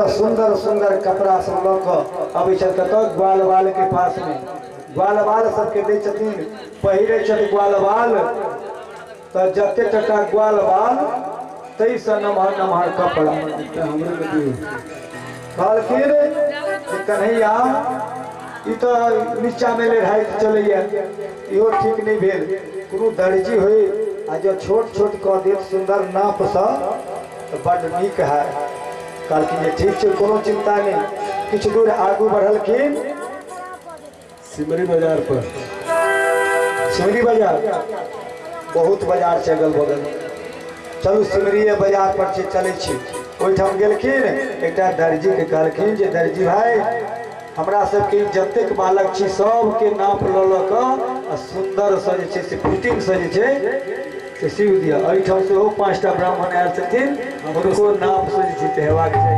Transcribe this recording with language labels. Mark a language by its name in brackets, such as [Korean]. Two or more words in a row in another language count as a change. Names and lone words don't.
[Maithili] सुंदर सुंदर कपड़ा सब लोग अभी चल कत ग्वाल बाल के पास में ग्वाल बाल सबके दे छथिन पहिरे छथि ग्वाल बाल तो जते टका ग्वाल बाल तेईस नमहर नमहर कपड़ा कहलखिन कन्हैया ई तो नीचा में ले ढाई चले इहो ठीक नहीं भेल कोनो दर्जी होई आ जो छोट छोट कह देत सुंदर नाप सा तो बड़ नीक है कहलखिन जे ठीक छै कोनो चिंता नहीं किछु दूर आगू बढ़लखिन सिमरी बाजार पर सिमरी बाजार बहुत बाजार छै अगल बगल चलू सिमरी बाजार पर से चले छी ओहिठाम गेलखिन एकटा दर्जी के कहलखिन जे दर्जी भाई हमरा सबके जतेक बालक छी सबके नाप ल ल क सुंदर से जे छै से फिटिंग से जे छै से सीव दिया एहिठाम से 5टा ब्राह्मण आयल छथिन हुनको नाप से जे छै से हेबाक